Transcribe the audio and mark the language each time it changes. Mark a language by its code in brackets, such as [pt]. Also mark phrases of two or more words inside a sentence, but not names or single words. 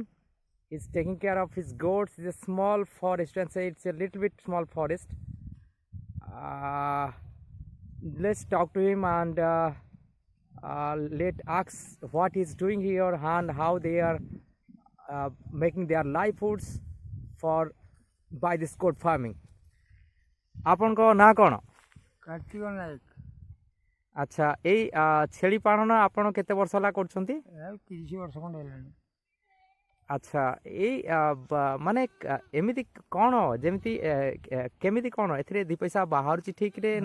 [en] He's taking care of his goats. It's a small forest, and say it's a little bit small forest. Let's talk to him and let ask what he's doing here and how they are making their livelihoods for by this goat farming. [or] ଆପଣଙ୍କ ନାଁ କ'ଣ? କାର୍ତ୍ତିକ ନାୟକ। ଆଚ୍ଛା, ଏଇ ଛେଳି ପାଳନ ଆପଣ କେତେ ବର୍ଷ ହେଲା କରୁଛନ୍ତି? 30 ବର୍ଷ ଖଣ୍ଡେ ହେଲାଣି। ଆଚ୍ଛା, ଏଇ ମାନେ ଏମିତି କ'ଣ ଯେମିତି କେମିତି କ'ଣ ଏଥିରେ ଦୁଇ ପଇସା ବାହାରୁଛି ଠିକରେ ନା?